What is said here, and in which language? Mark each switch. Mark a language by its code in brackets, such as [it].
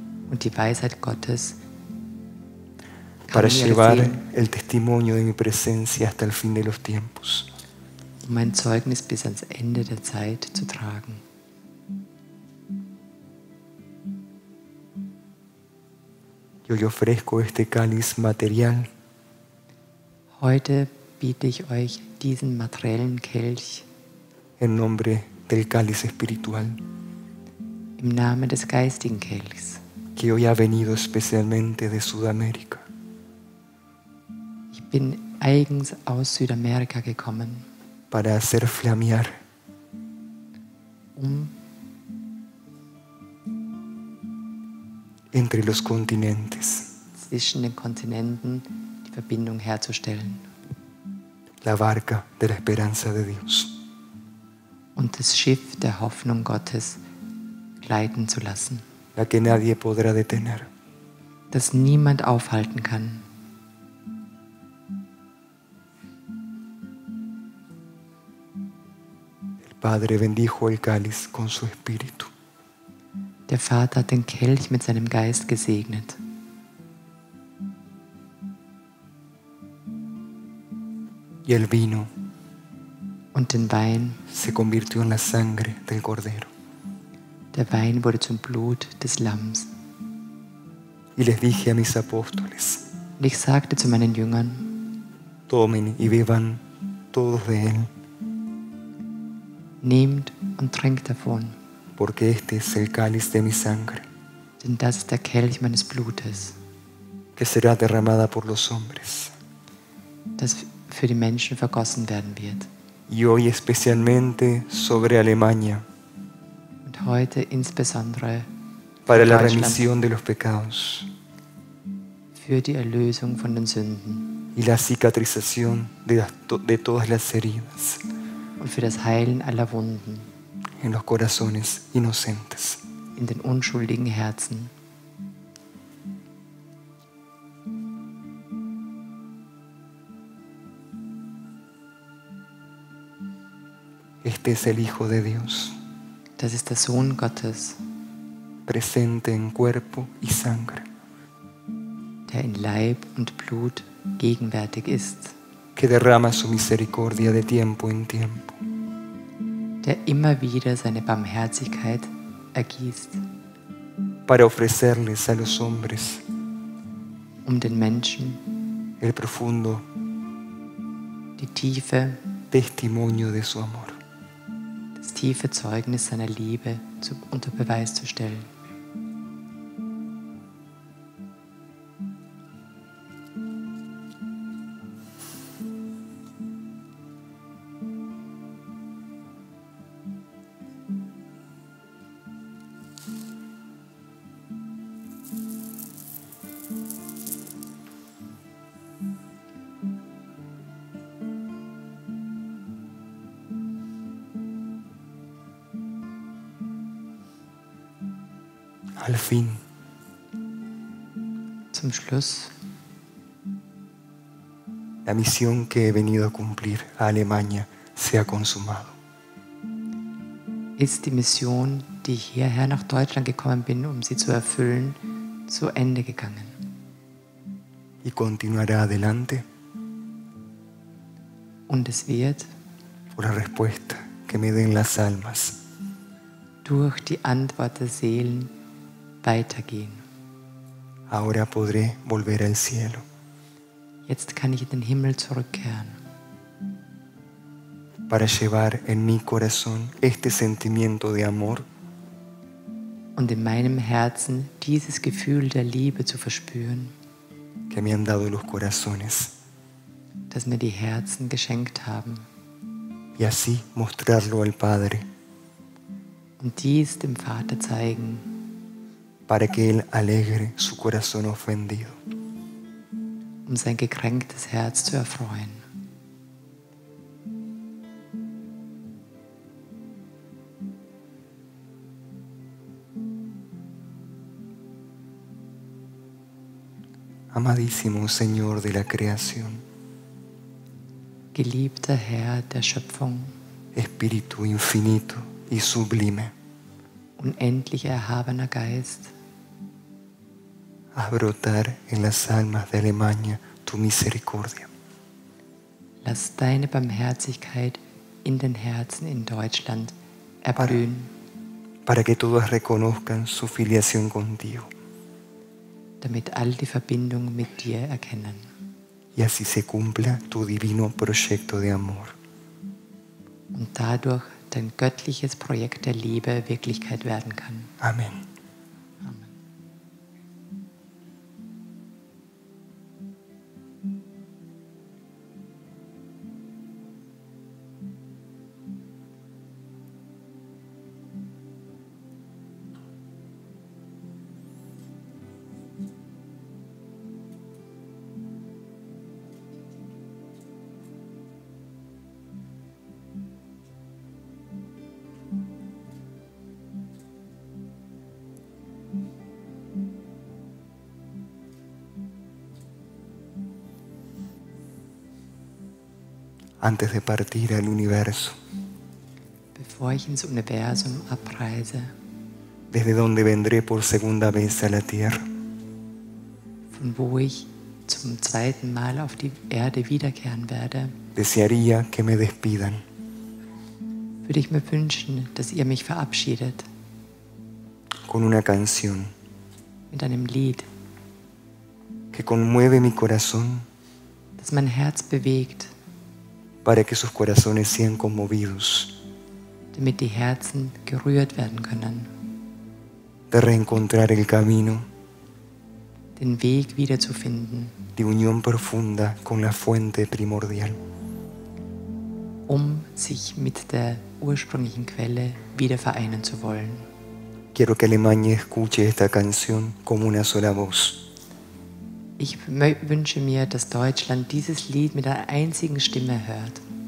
[de] Und die Weisheit Gottes kam [es] para [de] in ihre [es] llevar [de] Seelen, [es] el testimonio de mi presencia hasta el fin de los tiempos. [de] um mein Zeugnis bis ans Ende der Zeit zu tragen. [es] Y hoy ofrezco este cáliz material [de] Heute biete ich euch diesen materiellen Kelch [es] en nombre del cáliz espiritual [de] im Namen des geistigen Kelchs. [es] que hoy ha venido especialmente de Sudamérica [de] Ich bin eigens aus Südamerika gekommen, [es] para hacer flamear [de] um [es] entre los continentes [de] zwischen den Kontinenten die Verbindung herzustellen [es] la barca de la esperanza de Dios. [de] und das Schiff der Hoffnung Gottes gleiten zu lassen, [es] La que nadie podrá detener. [de] das niemand aufhalten kann. [es] El Padre bendijo el cáliz con su espíritu [de] Der Vater hat den Kelch mit seinem Geist gesegnet [es] y el vino [de] und den Wein. [es] se convirtió en la sangre del Cordero. [de] Der Wein wurde zum Blut des Lamms. [es] Y les dije a mis apóstoles, [de] Und ich sagte zu meinen Jüngern, [es] tomen y beban todos de él, [de] nehmt und trinkt davon, [es] porque este es el cáliz de mi sangre, [de] denn das ist der Kelch meines Blutes, [es] que será derramada por los hombres. [de] das für die Menschen vergossen werden wird. [es] Y hoy especialmente sobre Alemania, [de] Und heute insbesondere [es] para la [de] Deutschland, [es] remisión de los pecados [de] für die Erlösung von den Sünden [es] y la cicatrización de todas las heridas [de] und für das Heilen aller Wunden [es] en los corazones inocentes. [de] in den unschuldigen Herzen. [es] Este es el Hijo de Dios, [de] Das ist der Sohn Gottes, [es] presente en cuerpo y sangre, [de] der in Leib und Blut gegenwärtig ist, [es] que derrama su misericordia de tiempo en tiempo, [de] der immer wieder seine Barmherzigkeit ergießt, [es] para ofrecerles a los hombres [de] um den Menschen [es] el profundo [de] die Tiefe [es] testimonio de su amor. [de] des das tiefe Zeugnis seiner Liebe unter Beweis zu stellen. [es] Al fin, [de] Zum Schluss, [es] la misión que he venido a cumplir a Alemania se ha consumado. [de] ist die Mission, die ich hierher nach Deutschland gekommen bin, um sie zu erfüllen, zu Ende gegangen. [es] Y continuará adelante [de] Und es wird [es] por la respuesta que me den las almas. [de] durch die Antwort der Seelen weitergehen. [es] Ahora podré volver al cielo. [de] Jetzt kann ich in den Himmel zurückkehren, [es] para llevar en mi corazón este sentimiento de amor [de] und in meinem Herzen dieses Gefühl der Liebe zu verspüren, [es] que me han dado los corazones, [de] das mir die Herzen geschenkt haben, [es] y así mostrarlo al Padre, [de] und dies dem Vater zeigen, [es] para que Él alegre su corazón ofendido. [de] um sein gekränktes Herz zu erfreuen. [es] Amadísimo Señor de la creación, [de] Geliebter Herr der Schöpfung, [es] Espíritu infinito y sublime, [de] unendlich erhabener Geist, [es] haz brotar en las almas de Alemania tu misericordia, [de] lass deine Barmherzigkeit in den Herzen in Deutschland erblühen, [es] para que todas reconozcan su filiación contigo, [de] damit all die Verbindung mit dir erkennen. [es] y así se cumpla tu divino proyecto de amor. [de] Und dadurch dein göttliches Projekt der Liebe Wirklichkeit werden kann. [es] Amén. [de] Amen. [es] Antes de partir al universo, [de] Bevor ich ins Universum abreise, [es] desde donde vendré por segunda vez a la tierra, [de] von wo ich zum zweiten Mal auf die Erde wiederkehren werde, [es] desearía que me despidan [de] würde ich mir wünschen, dass ihr mich verabschiedet [es] con una canción [de] mit einem Lied, [es] que conmueve mi corazón [de] das mein Herz bewegt, [es] para que sus corazones sean conmovidos, [de] damit die Herzen gerührt werden können, [es] de reencontrar el camino [de] den Weg wiederzufinden, [es] de unión profunda con la fuente primordial. [de] um sich mit der ursprünglichen Quelle wieder vereinen zu wollen. [es] Quiero que Alemania escuche esta canción como una sola voz, [de] Ich wünsche mir, dass Deutschland dieses Lied mit einer einzigen Stimme hört.